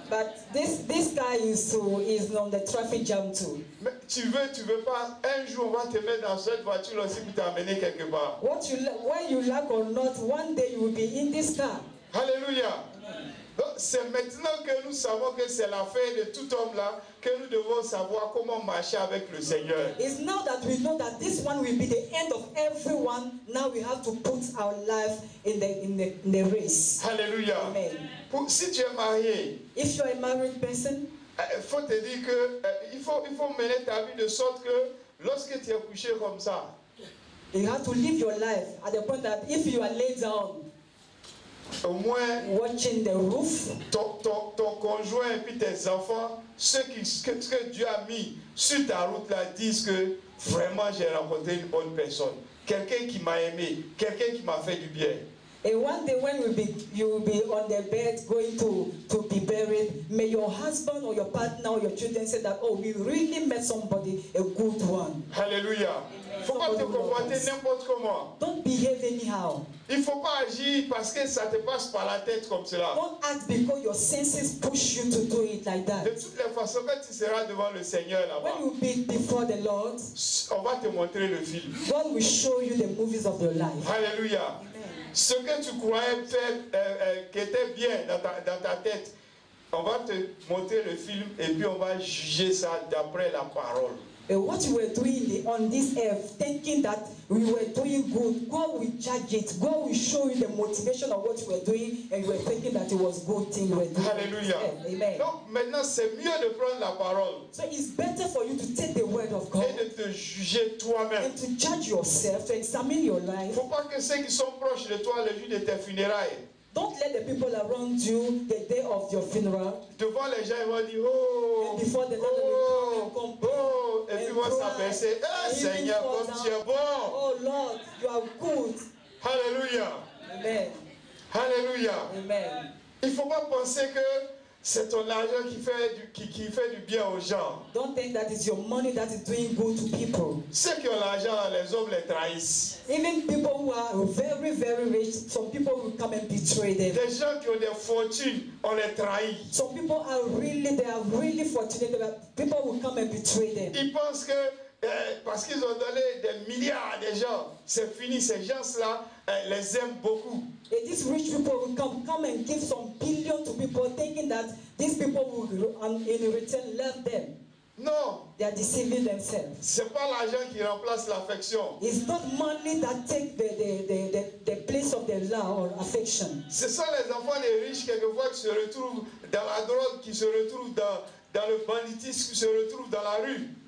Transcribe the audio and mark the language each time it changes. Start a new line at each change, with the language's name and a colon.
English: But this guy is on the traffic jam too.
French: Mais tu veux pas, un jour on va te mettre dans cette voiture aussi pour t'amener quelque part.
English: Whether you like or not, one day you will be in this car.
French: Alléluia. Donc c'est maintenant que nous savons que c'est l'affaire de tout homme là que nous devons savoir comment marcher avec le Seigneur.
English: It's now that we know that this one will be the end of everyone. Now we have to put our life in the race.
French: Alléluia. Amen. Si tu es marié,
English: If you are a married person,
French: il faut te dire que il faut mener ta vie de sorte que lorsque tu es couché comme ça,
English: you have to live your life at the point that if you are laid down,
French: au moins
English: watching the roof,
French: ton conjoint et puis tes enfants, ce que Dieu a mis sur ta route là, disent que vraiment j'ai rencontré une bonne personne, quelqu'un qui m'a aimé, quelqu'un qui m'a fait du bien.
English: and one day when you will be on the bed going to be buried, may your husband or your partner or your children say that, oh, we really met somebody, a good one.
French: Alléluia. Il ne faut pas te comporter n'importe comment.
English: Don't behave anyhow.
French: Il ne faut pas agir parce que ça te passe par la tête comme cela.
English: Don't act because your senses push you to do it like that.
French: De toutes les façons, quand tu seras devant le Seigneur là-bas,
English: When you be before the Lord,
French: on va te montrer le film.
English: God will show you the movies of your life.
French: Alléluia. Amen. Ce que tu croyais faire, qui était bien dans ta tête, on va te montrer le film et puis on va juger ça d'après la parole.
English: What you were doing on this earth, thinking that we were doing good, God will judge it. God will show you the motivation of what you were doing, and you were thinking that it was good thing you were doing.
French: Alléluia. Amen. Donc maintenant, c'est mieux de prendre la parole
English: So it's better for you to take the word of God
French: et de te juger toi-même.
English: and to judge yourself, to examine your
French: Il ne
English: life.
French: faut pas que ceux qui sont proches de toi le jour de tes funérailles,
English: Don't let the people around you the day of your funeral,
French: devant les gens, ils vont dire oh,
English: and before the Lord oh, will come
French: oh, et puis
English: and
French: vont
English: cry,
French: s'abaisser. Eh
English: and even
French: Seigneur,
English: fall
French: comme
English: down.
French: tu es bon.
English: Oh Lord, you are good.
French: Alléluia. Amen. Alléluia. Amen. Il ne faut pas penser que c'est ton argent qui fait du bien aux gens.
English: Don't think that is your money that is doing good to people.
French: Ceux qui ont l'argent, les hommes les trahissent.
English: Even people who are very, very rich, some people will come and betray them.
French: Des gens qui ont des fortunes, on les trahit.
English: Some people are really fortunate that people will come and betray them.
French: Ils pensent que parce qu'ils ont donné des milliards à des gens, c'est fini. Ces gens-là les aiment beaucoup.
English: And these rich people will come and give some billion to people, thinking that these people will, in return, love them.
French: Non,
English: They are deceiving themselves.
French: c'est pas l'argent qui remplace l'affection.
English: It's not money that take the place of the love or affection.
French: Ce sont les enfants des riches quelquefois qui se retrouvent dans la drogue, qui se retrouvent dans le banditisme, qui se retrouvent dans la rue.